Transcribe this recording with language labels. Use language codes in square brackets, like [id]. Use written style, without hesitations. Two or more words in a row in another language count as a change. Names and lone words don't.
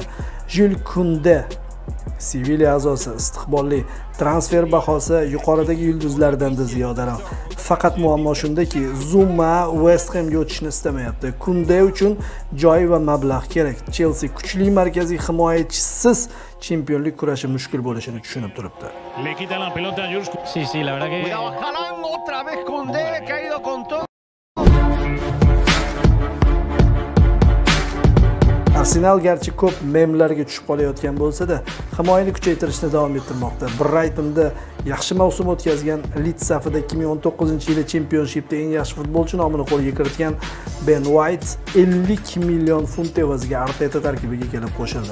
[uz] Jules Koundé Sevilla a'zosi istiqbolli, transfer bahosi yuqoridagi yulduzlardan-da ziyodaroq. Faqat muammo shundaki, Zuma West Hamga o'tishni istamayapti. Koundé uchun joy va mablag' kerak. Chelsea kuchli markaziy himoyachisiz chempionlik kurashi mushkul bo'lishini tushunib turibdi. [es] Le quita la pelota a Jules. Sí, la verdad que Cuidado, Haaland otra vez Koundé que ha ido con todo. [uz] Arsenal garchi ko'p memlarga tushib qolayotgan bo'lsa-da, himoyani kuchaytirishni davom ettirmoqda. Brightonda yaxshi mavsum o'tkazgan, Leeds safida 2019-yili Championshipda eng yaxshi futbolchi nomini qo'lga kiritgan Ben White 50 million funt evaziga Arteta tarkibiga kelib qo'shildi.